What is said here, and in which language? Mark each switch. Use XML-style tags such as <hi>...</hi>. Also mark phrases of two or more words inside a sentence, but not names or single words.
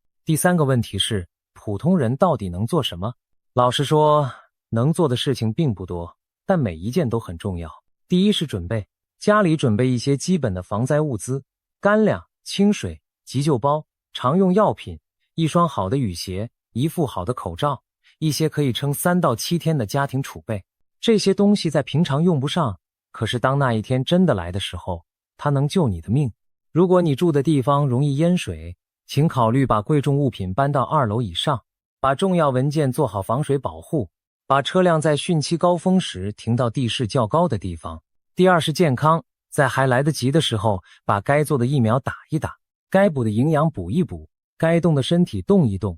<zh>第三個問題是，普通人到底能做什麼？老實說，能做的事情並不多，但每一件都很重要。第一是準備，家裡準備一些基本的防災物資，乾糧、清水、急救包、 常用藥品，一雙好的雨鞋，一副好的口罩，一些可以撐3到7天的家庭儲備。這些東西在平常用不上，可是當那一天真的來的時候，它能救你的命。如果你住的地方容易淹水，請考慮把貴重物品搬到2樓以上，把重要文件做好防水保護，把車輛在汛期高峰時停到地勢較高的地方。第二是健康，在還來得及的時候，把該做的疫苗打一打，該補的營養補一補，該動的身體動一動。</zh>